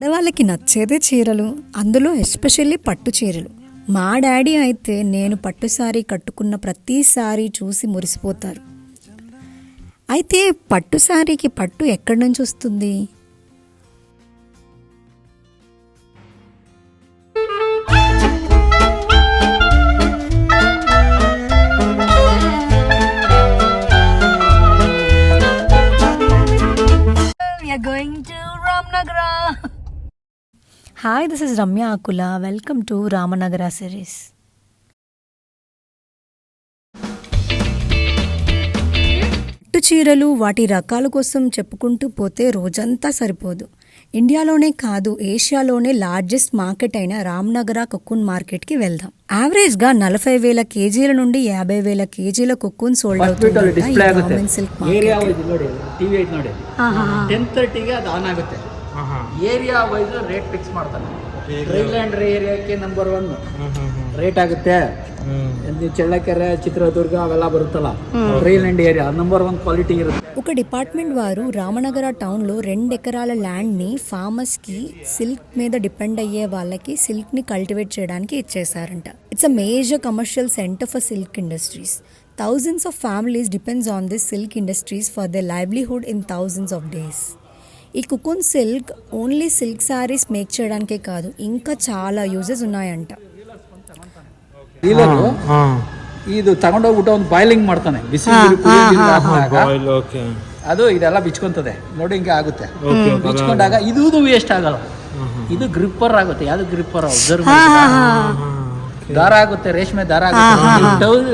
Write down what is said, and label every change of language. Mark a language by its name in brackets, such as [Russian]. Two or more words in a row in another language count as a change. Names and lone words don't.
[Telugu] వాళ్ళకి నచ్చేదే చీరలు, అందులో ఎస్పెషల్లీ పట్టు చీరలు. మా డాడీ అయితే నేను పట్టు సారీ కట్టుకున్న ప్రతిసారి చూసి మురిసిపోతారు. అయితే పట్టు సారీకి పట్టు ఎక్కడి నుంచి వస్తుంది? [English] We are going to Ramnagara. Hi, this is Ramya Akula. Welcome to Ramanagara series. [Telugu] పట్టు చీరలు వాటి రకాల కోసం చెప్పుకుంటూ పోతే రోజంతా సరిపోదు. ఇండియాలోనే కాదు, ఏషియాలోనే [English] largest market [Telugu] అయిన రామ్నగర కొక్కున్ మార్కెట్కి వెళ్దాం. యావరేజ్గా 40,000 కేజీల నుండి 50,000 కేజీల [English] cocoon sold [Telugu] అవుతుంది. [English] area wise rate fix [Kannada] ಮಾಡ್ತಾನೆ. ಟ್ರೈಲ್ಯಾಂಡ್ ಏರಿಯಾಕ್ಕೆ ನಂಬರ್ 1 ರೇಟ್ ಆಗುತ್ತೆ. ಚಳ್ಳಕೆರೆ, ಚಿತ್ರದುರ್ಗ ಅವೆಲ್ಲ ಬರುತ್ತಲ್ಲ, ಟ್ರೈಲ್ಯಾಂಡ್ ಏರಿಯಾ ನಂಬರ್ 1 క్వాలిటీ ఇರುತ್ತೆ. [Telugu] ఒక డిపార్ట్మెంట్ వారు రామనగర టౌన్లో 2 ఎకరాల ల్యాండ్ని ఫార్మర్స్కి సిల్క్ మీద డిపెండ్ అయ్యే వాళ్ళకి సిల్క్ని కల్టివేట్ చేయడానికి ఇచ్చేసారంట. [English] It's a major commercial center for silk industries. Thousands of families depends on this silk industries for their livelihood in thousands of days. [Telugu] ఈ కుకున్ సిల్క్ ఓన్లీ [English] silk sarees make [Telugu] చేయడానికే కాదు, ఇంకా చాలా యూజెస్ ఉన్నాయంట. [Kannada] ಇದು ತಗೊಂಡೋಗ್ಬಿಟ್ಟು ಒಂದು ಬಾಯ್ಲಿಂಗ್ ಮಾಡ್ತಾನೆ, ಬಿಸಿ ಅದು ಇದೆಲ್ಲ ಬಿಚ್ಕೊಂತದೆ ನೋಡಿ, ಹಿಂಗೆ ಆಗುತ್ತೆ. ಬಿಚ್ಕೊಂಡಾಗ ಇದು ವೇಸ್ಟ್ ಆಗಲ್ಲ, ಇದು ಗ್ರಿಪ್ಪರ್ ಆಗುತ್ತೆ. ಯಾವ್ದು ಗ್ರಿಪ್ಪರ್ ಅಬ್ಸರ್ವ್ ದಾರ ಆಗುತ್ತೆ, ರೇಷ್ಮೆ ದಾರ ಆಗುತ್ತೆ.